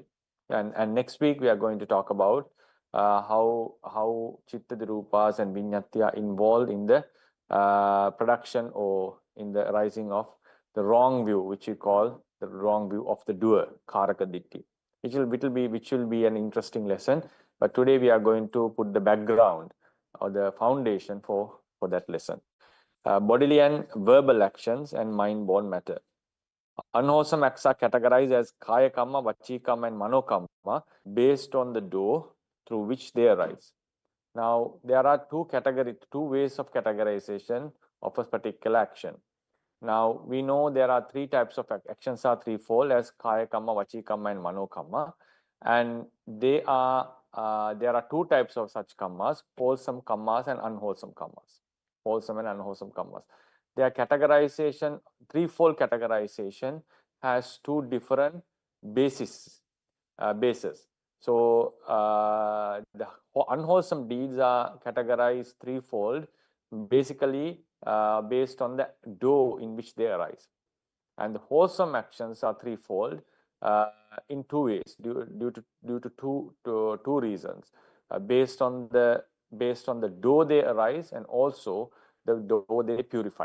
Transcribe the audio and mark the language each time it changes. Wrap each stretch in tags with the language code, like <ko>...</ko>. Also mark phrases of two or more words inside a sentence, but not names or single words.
<en>And next week we are going to talk about how</en> <pi>chittaja rūpas</pi> <en>and viññati are involved in the production or in the arising of the wrong view, which we call the wrong view of the doer,</en> <pi>karaka ditti,</pi> <en>which will be an interesting lesson. But today we are going to put the background or the foundation for that lesson. Bodily and verbal actions and mind-born matter. Unwholesome acts are categorized as</en> <pi>kaya kamma, vachi kamma,</pi> <en>and</en> <pi>mano kamma</pi> <en>based on the door through which they arise. Now, there are two ways of categorization of a particular action. Now we know there are three types of actions are threefold as</en> <pi>kaya kamma, vachi kamma,</pi> <en>and</en> <pi>mano kamma,</pi> <en>and there are two types of such kammas: wholesome kammas and unwholesome kammas. Wholesome and unwholesome kammas. Their categorization, threefold categorization, has two different bases. So the unwholesome deeds are categorized threefold, basically based on the do in which they arise, and the wholesome actions are threefold in two ways, due to two reasons, based on the do they arise and also the do they purify.</en>